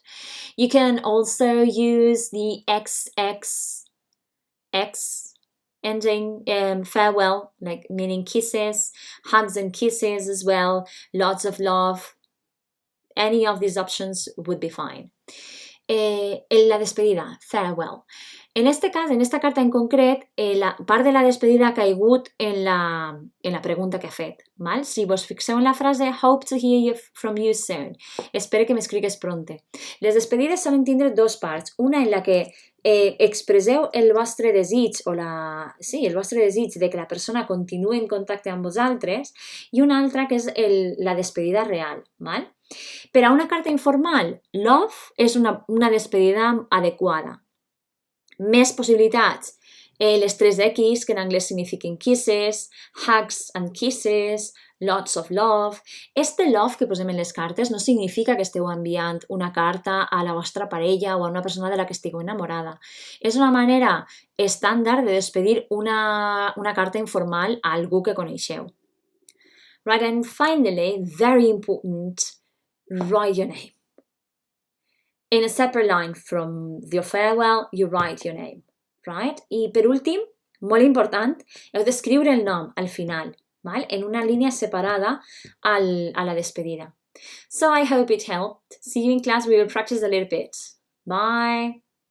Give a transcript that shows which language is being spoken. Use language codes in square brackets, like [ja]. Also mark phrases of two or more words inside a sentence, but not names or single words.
[en] You can also use the XX ending, farewell, like meaning kisses, hugs and kisses as well, lots of love. Any of these options would be fine. [ca] La despedida, farewell. En este cas, en esta carta en concret, la part de la despedida ha caigut en la pregunta que he fet. Val? Si vos fixeu en la frase [en] hope to hear from you soon, [ca] espero que m'escrigues pronte. Les despedides solen tindre 2 parts. Una en la que expresseu el vostre desig el vostre desig de que la persona continuï en contacte amb vosaltres, i una altra que és la despedida real. Val? Per a una carta informal, love és una despedida adequada. Més possibilitats, les 3X, que en anglès signifiquen [en] kisses, hugs and kisses, lots of love. [ca] Love que posem en les cartes no significa que esteu enviant una carta a la vostra parella o a una persona de la que estigueu enamorada. És una manera estàndard de despedir una carta informal a algú que coneixeu. [en] Right, and finally, very important, write your name. In a separate line from your farewell, you write your name, right? [ca] I per últim, molt important, heu d'escriure el nom al final, val? En una línia separada a la despedida. [en] So I hope it helped. See you in class. We will practice a little bit. Bye.